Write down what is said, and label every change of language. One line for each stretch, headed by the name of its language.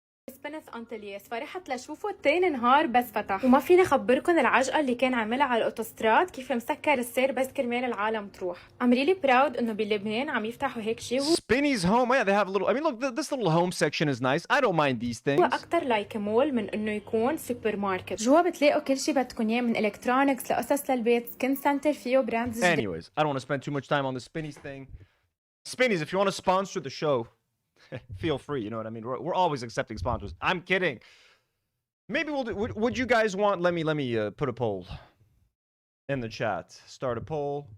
Arabic: سبينس أنتليس فرحت لشوفه تاني نهار بس فتح وما فيني أخبركم العجقة اللي كان عاملها على الأوتوستراد كيف مسكر السير بس كرمال العالم تروح.
English: I'm really proud
Arabic: إنه بلبنان عم يفتحوا هيك شيء.
English: Spinneys home, yeah, they have a little. I mean, look, this little home section is nice. I don't mind these things.
Arabic: هو أكتر لايك مول من إنه يكون سوبر ماركت. جوا بتلاقوا كل شيء بدكم إياه من إلكترونيكس لقصص للبيت. سكين سنتر فيه براندز.
English: Anyways, I don't want to spend too much time on the Spinneys thing. Spinneys, if you want to sponsor the show, feel free, you know what I mean? We're always accepting sponsors. I'm kidding. Maybe we'll do, would you guys want, let me put a poll in the chat. Start a poll.